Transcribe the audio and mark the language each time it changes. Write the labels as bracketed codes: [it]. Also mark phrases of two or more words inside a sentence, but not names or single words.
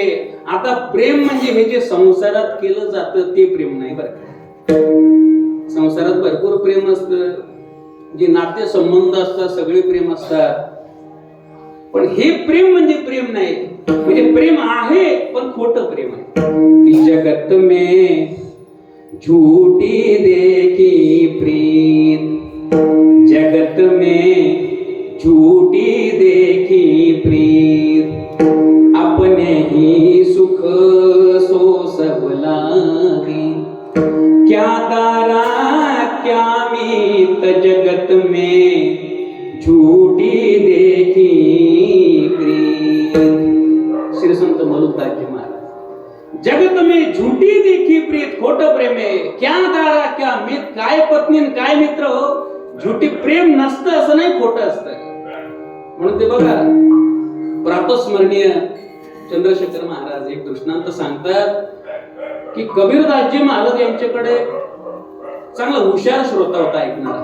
[mr] आता प्रेम म्हणजे हे जे संसारात केलं जातं ते प्रेम नाही बरं का. संसारात भरपूर प्रेम असतं, जे नाते संबंध असतात सगळे प्रेम असतात, पण हे प्रेम म्हणजे प्रेम नाही. म्हणजे प्रेम आहे पण खोटं प्रेम आहे. [hi] जगत में झूठी देखी प्रीत, जगत में झूठी देखी प्रीत, अपने ही सुख सो सब लागे. क्या तारा क्या मीत जगत में झूठी देखी प्रीत. श्री संत मलुकदासजी महाराज, जगत में झूठी देखी प्रीत, [mr] खोटं प्रेम आहे. [hi] क्या तारा क्या मीत, [mr] काय पत्नी काय मित्र हो. झूठी प्रेम नसतं असं नाही, खोटं असतं. म्हणून ते बघा प्रातस्मरणीय चंद्रशेखर महाराज एक दृष्टांत सांगतात की कबीरदासजी महाराज यांच्याकडे चांगला हुशार श्रोता होता ऐकणारा.